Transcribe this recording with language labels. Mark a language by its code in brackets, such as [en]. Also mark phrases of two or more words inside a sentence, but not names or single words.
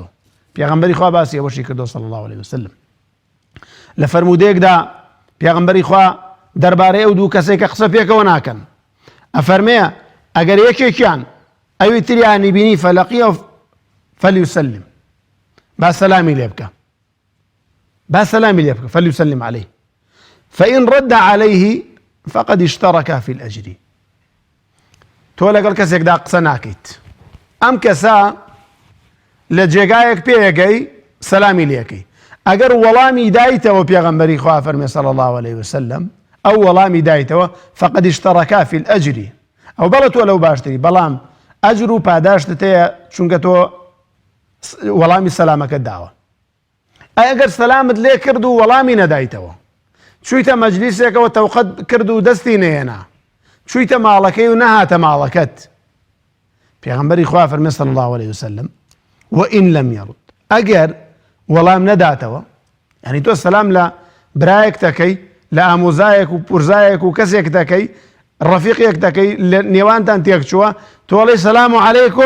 [ckb] پێغەمبەری خوا باسی ئەوەشی کردەوە [ar] صلی الله عليه وسلم. [ckb] لە فەرموودەیەکدا پێغەمبەری خوا دەربارەی ئەو دوو کەسێک کە قسە پێکەوە ناکەن ئەفەرمێ ئەگەر یەکێکیان ئەوی تریانی بینی [ar] فەلەقیە فەلیوسەلم، [ckb] با سەلامی لێ بکە، با سەلامی لێ بکە، [ar] فەلیوسەلم عەلەیه، فإن رد عليه فقد اشترك في الأجر. [ckb] تۆ لەگەڵ کەسێکدا قسە ناکەیت، ئەم کەسە لە جێگایەک پێیەگەی سەلامی لێکەی، ئەگەر وەڵامی دایتەوە پێغەمبەری خوا فەرمێ [ar] صلی الله عليه وسلم [ckb] ئەو وەڵامی دایتەوە [ar] فقد اشترك في الأجر، [ckb] ئەو بەڵە تۆ لەو باشتری، بەڵام ئەجر و پاداشتت هەیە چونکە تۆ وەڵامی سەلامەکەت داوە. ئەگەر سەلامت لێ کرد و وەڵامی نەدایتەوە، چوویتە مەجلیسێکەوە تەوقەت کرد و دەستی نێنا، چوویتە ماڵەکەی و نەهاتە ماڵەکەت پێغەمبەری خوا فەرمێ [ar] صلی الله عليه وسلم وئین لەم یەڕد [ckb] ئەگەر وەڵام نەداتەوە یعنی تۆ سەلام لە برایەک دەکەی لە ئامۆزایەک و پورزایەک و کەسێک دەکەی ڕەفیقێک دەکەی لە نێوانتان تێک چووە تۆ وەڵێی [ar] سەلام عەلەیکم